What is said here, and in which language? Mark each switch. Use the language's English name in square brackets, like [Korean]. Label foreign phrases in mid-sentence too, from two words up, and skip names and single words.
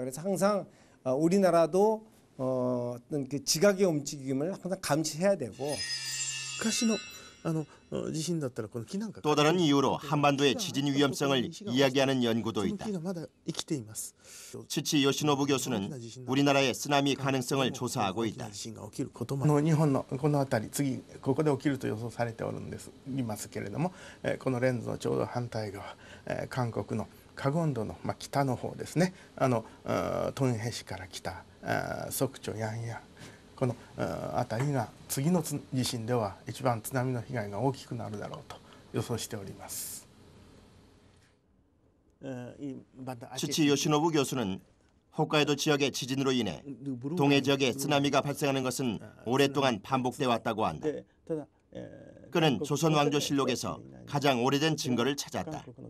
[Korean] 그래서 항상 우리나라도 어떤 그 지각의 움직임을 항상 감시해야 되고. 또 다른 이유로 한반도의 지진 위험성을 이야기하는 연구도 있다. 치치 요시노부 교수는 우리나라의 쓰나미 가능성을 조사하고 있다. [Japanese] 日本のこの辺り次ここで起きると予想されていますけれども、このレンズのちょうど反対側、韓国のカゴンドの北の方ですね、トンヘ市から北、ソクチョヤンヤン この辺りが次の地震では一番津波の被害が大きくなるだろうと予想しております。 [Korean] 치치 요시노부 교수는 홋카이도 지역의 지진으로 인해 동해 지역에 쓰나미가 발생하는 것은 오랫동안 반복돼 왔다고 한다. 그는 조선왕조실록에서 가장 오래된 증거를 찾았다.